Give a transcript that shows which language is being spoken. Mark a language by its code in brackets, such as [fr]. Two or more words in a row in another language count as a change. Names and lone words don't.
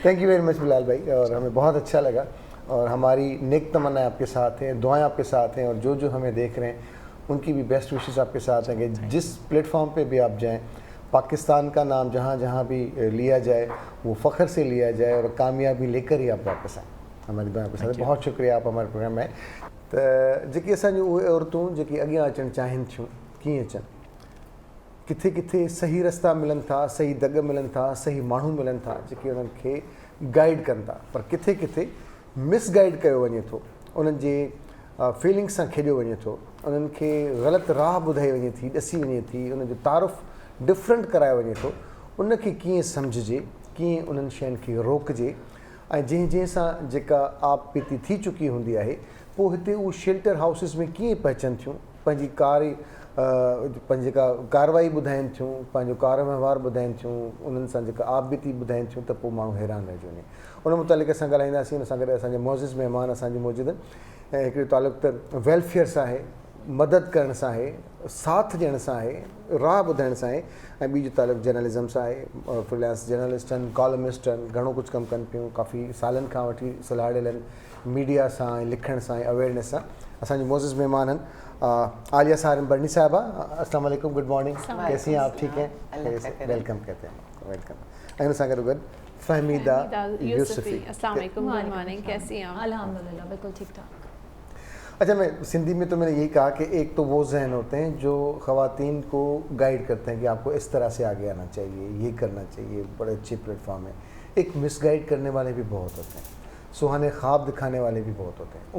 [en] thank you very much [ur] بلال بھائی، اور ہمیں بہت اچھا لگا، اور ہماری نیک تمنائیں آپ کے ساتھ ہیں، دعائیں آپ کے ساتھ ہیں، اور جو ہمیں دیکھ رہے ہیں ان کی بھی [en] best wishes [ur] آپ کے ساتھ ہیں کہ جس پلیٹ فارم پہ بھی آپ جائیں، پاکستان کا نام جہاں بھی لیا جائے وہ فخر سے لیا جائے اور کامیابی لے کر ہی آپ واپس آئیں. ہماری دعا آپ کے ساتھ. بہت شکریہ آپ ہمارے پروگرام میں. [sd] तो जेकी असांजी उहे औरतूं जेकी अॻियां अचणु चाहिनि थियूं, कीअं अचनि, किथे किथे सही रस्ता मिलनि था, सही दग मिलनि था, सही माण्हू मिलनि था जेके उन्हनि खे गाइड कनि था, पर किथे किथे मिसगाइड कयो वञे थो, उन्हनि जे फीलिंग्स सां खेॾियो वञे थो, उन्हनि खे ग़लति राह ॿुधाई वञे थी, ॾसी वञे थी, उन जो तारुफ़ डिफरेंट करायो वञे थो। उनखे कीअं सम्झिजे, कीअं उन्हनि शयुनि खे रोकिजे, ऐं जंहिं सां जेका आप बीती थी चुकी हूंदी आहे, पोइ हिते उहे [en] shelter houses [sd] में कीअं पहुचनि थियूं, पंहिंजी पंहिंजी जेका कारवाई ॿुधाइनि थियूं, पंहिंजो कार वहिंवार ॿुधाइनि थियूं, उन्हनि सां जेका आप बीती ॿुधाइनि थियूं, त पोइ माण्हू हैरान रहिजी वञे। उन मुतालिक़ असां ॻाल्हाईंदासीं। उन सां गॾु असांजे मोज़िज़ महिमान असांजी मौजूदु आहिनि, ऐं हिकिड़ो तालुक़ त वेलफेयर सां आहे, मदद करण सां आहे, साथ ॾियण सां आहे, राह ॿुधाइण सां आहे, ऐं ॿी जो तालुक़ जर्नलिज़म सां आहे। [en] freelance journalist [sd] आहिनि, कॉलमिस्ट आहिनि, घणो कुझु कमु कनि पियूं, काफ़ी सालनि खां वठी सलाह ॾियल आहिनि मीडिया सां ऐं लिखण सां ऐं अवेयरनेस सां। असांजी मोज़िज़ महिमान आहिनि आलिया सारन बर्नी साहिबा। [ar] السلام علیکم, [en] good morning, [ur] کیسی ہیں آپ؟ ٹھیک ہیں، ویلکم کہتے ہیں، ویلکم. [sd] ऐं उन सां गॾु गॾु फहमीदा यूसुफ़ी। [ar] السلام علیکم, [en] good morning, [ur] کیسی ہیں آپ? الحمدللہ بالکل ٹھیک ٹھاک. اچھا، میں سندھی میں تو میں نے یہی کہا کہ ایک تو وہ ذہن ہوتے ہیں جو خواتین کو گائیڈ کرتے ہیں کہ آپ کو اس طرح سے آگے آنا چاہیے، یہ کرنا چاہیے، بڑے اچھے پلیٹ فارم ہے. ایک مس گائیڈ کرنے والے بھی بہت ہوتے ہیں، سہانے خواب دکھانے والے بھی بہت ہوتے ہیں.